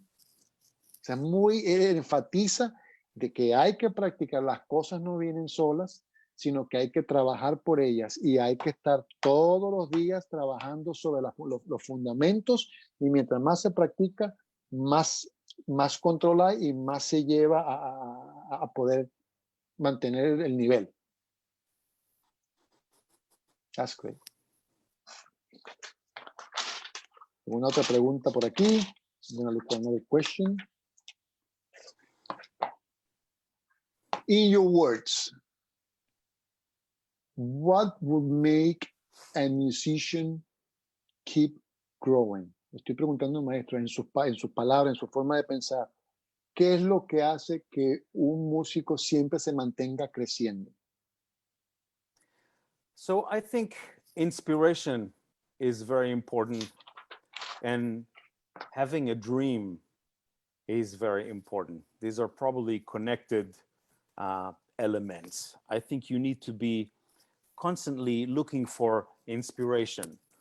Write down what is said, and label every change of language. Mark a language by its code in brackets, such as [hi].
[es] O sea, él enfatiza de que hay que practicar, las cosas no vienen solas, sino que hay que trabajar por ellas y hay que estar todos los días trabajando sobre los fundamentos, y mientras más se practica, más controla y más se lleva a poder mantener el nivel. [en] That's great. [es] ¿Alguna otra pregunta por aquí? [en] Another question. In your words, what would make a musician keep growing? [es] Estoy preguntando, maestro, en sus palabras, en su forma de pensar, ¿qué es lo que hace que un músico siempre se mantenga creciendo? [en] So I think inspiration is very important, and having a dream is very important. These are probably connected elements. I think you need to be constantly looking for inspiration.